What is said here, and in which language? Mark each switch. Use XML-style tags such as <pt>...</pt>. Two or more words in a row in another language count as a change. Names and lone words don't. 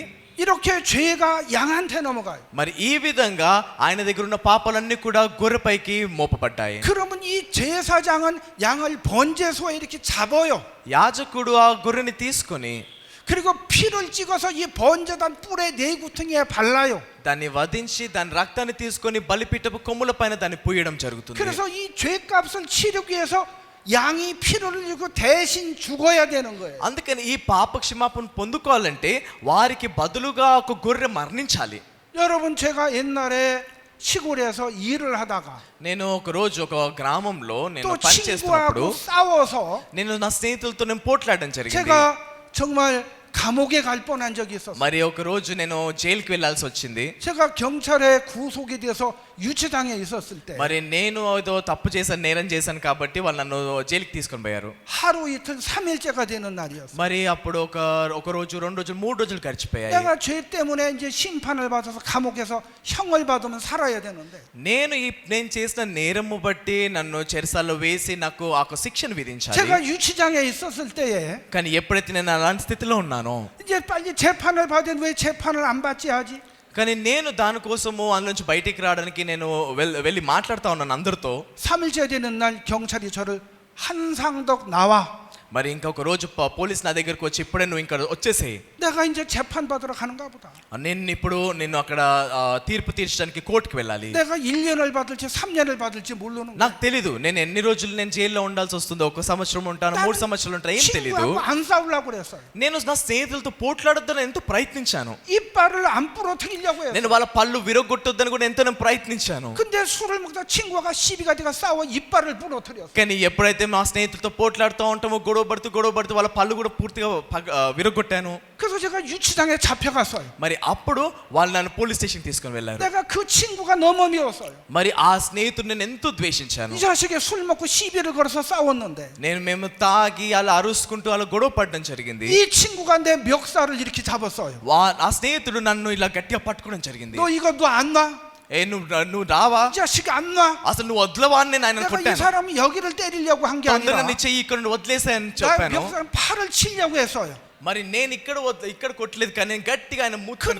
<ko>이렇게 죄가 양한테 넘어가요.</ko> <te>మరి ఈ విధంగా ఆయన దగ్గర ఉన్న పాపాలన్నీ కూడా గొర్రెపైకి మోపబడ్డాయి.</te> <ko>그러면 이 제사장은 양을 번제소에 이렇게 잡아요.</ko> <te>యాజకుడు ఆ గొర్రెని తీసుకొని</te> <ko>그리고 피를 찍어서 이 번제단 뿔의 네 구퉁이에 발라요.</ko> <te>దాన్ని వధించి దాని రక్తాన్ని తీసుకొని బలిపీఠపు కొమ్ముల పైన దాన్ని పూయడం జరుగుతుంది.</te> <ko>그래서 이 죄값을 치르기 위해서 양이 피를 흘리고 대신 죽어야 되는 거예요.</ko> <te>అందుకని ఈ పాప క్షమాపణ పొందుకోవాలంటే వారికి బదులుగా ఒక గొర్రె మరణించాలి.</te> <ko>여러분 제가 옛날에 시골에서 일을 하다가</ko> <te>నేను ఒక రోజు ఒక గ్రామంలో నేను</te> <ko>또</ko> <te>పని చేస్తున్నప్పుడు</te> <ko>친구하고 싸워서</ko> <te>నేను నా స్నేహితులతో నేను పోట్లాడడం జరిగింది.</te> <ko>제가 정말 감옥에 갈 뻔한 적이 있었어요.</ko> <te>మరి ఒక రోజు నేను జైలుకి వెళ్ళాల్సి వచ్చింది.</te> <ko>제가 경찰에 구속이 돼서 유치장에 있었을 때</ko> <te>మరి నేను ఏదో తప్పు చేశాను, నేరం చేశాను కాబట్టి వాళ్ళు నన్ను జైలుకి తీసుకొని పోయారు.</te> <ko>하루 이틀 3일째가 되는 날이었어요.</ko> <te>మరి అప్పుడు ఒక రోజు, 2 రోజులు, 3 రోజులు గడిచిపోయాయి.</te> <ko>내가 죄 때문에 이제 심판을 받아서 감옥에서 형을 받으면 살아야 되는데</ko> <te>నేను చేసిన నేరము బట్టి నన్ను చెరసాల్లో వేసి నాకు ఆ శిక్షను విధించాలి.</te> <ko>제가 유치장에 있었을 때에</ko> <te>కానీ ఎప్పుడైతే నేను అలాంటి స్థితిలో ఉన్నానో,</te> <ko>이제 빨리 재판을 받으면 왜 재판을 안 받지 하지?</ko> <te>కానీ నేను దానికోసము అందులో నుంచి బయటికి రావడానికి నేను వెళ్ళి మాట్లాడుతూ ఉన్నాను అందరితో.</te> <ko>3일째 되는 날 경찰이 저를 한상덕 나와.</ko> <te>మరి ఇంకొక రోజు పోలీస్ నా దగ్గరకు వచ్చి, ఇప్పుడే నువ్వు ఇంకా వచ్చేసేయి,</te> <ko>내가 이제 재판 받으러 가는가 보다.</ko> <te>నిన్ను అక్కడ తీర్పు తీర్చడానికి కోర్టుకి వెళ్ళాలి.</te> <ko>내가 1년을 받을지 3년을 받을지 모르는 거야.</ko> <te>నాకు తెలీదు నేను ఎన్ని రోజులు నేను జైల్లో ఉండాల్సి వస్తుందో. 1 సంవత్సరం ఉంటాను, 3 సంవత్సరాలు ఉంటాను, ఏం తెలీదు.</te> <ko>친구하고 안 싸우려고 그랬어요.</ko> <te>నేను నా స్నేహితులతో పోట్లాడొద్దని ఎంతో ప్రయత్నించాను.</te> <ko>이빨을 안 부러뜨리려고 했어요.</ko> <te>నేను వాళ్ళ పళ్ళు విరగొట్టొద్దని కూడా ఎంతో నేను ప్రయత్నించాను.</te> <ko>근데 술을 먹다 친구가 시비가 돼가 싸워 이빨을 부러뜨렸어.</ko> <te>కానీ ఎప్పుడైతే మా స్నేహితులతో పోట్లాడుతూ ఉంటామో, గొడవ పడుతూ వాళ్ళ పళ్ళు కూడా పూర్తిగా విరగొట్టాను.</te> <ko>그래서 제가 유치장에 잡혀갔어요.</ko> <te>మరి అప్పుడు వాళ్ళు నన్ను</te> <en>police station</en> <te>తీసుకొని వెళ్ళారు.</te> <ko>내가 그 친구가 너무 미웠어요.</ko> <te>మరి ఆ స్నేహితుడు నేను ఎంతో ద్వేషించాను.</te> <ko>이 자식이 술 먹고 시비를 걸어서 싸웠는데</ko> <te>మేము తాగి అలా అరుచుకుంటూ అలా గొడవ పడడం జరిగింది.</te> <ko>이 친구가 내 멱살을 이렇게 잡았어요.</ko> <te>ఆ స్నేహితుడు నన్ను ఇలా గట్టిగా పట్టుకోవడం జరిగింది.</te> <ko>너 이거 너 안 놔?</ko> <te>నువ్వు రావా,</te> <ko>이 자식이 안 놔?</ko> <te>అసలు నువ్వు వదలవా అని నేను ఆయన</te> <ko>내가 이</ko> <te>కొట్టాను.</te> <ko>사람이 여기를 때리려고 한 게</ko> <te>తొందరగా</te> <ko>아니라</ko> <te>నీ చెయ్యి ఇక్కడ నుండి వదిలేసాయని</te> <ko>나</ko> <te>చెప్పాను.</te> <ko>멱살 팔을 치려고 했어요.</ko> <te>మరి నేను ఇక్కడ కొట్టలేదు, కానీ నేను గట్టిగా ఆయన మూర్ఖని</te>